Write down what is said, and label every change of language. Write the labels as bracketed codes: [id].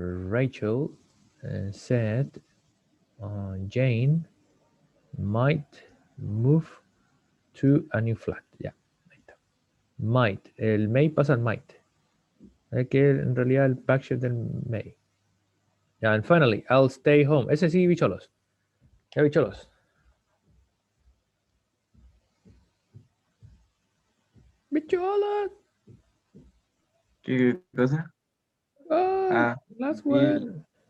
[en] Rachel said Jane might move to a new flat. [es] Ya, ahí está. Might. El may pasa al might. Es que en realidad el backshift del may. [en] Yeah, and finally, I'll stay home. [es] Ese sí, bicholos. Ya, bicholos. Bicholos. ¿Qué cosa? [en] Last one.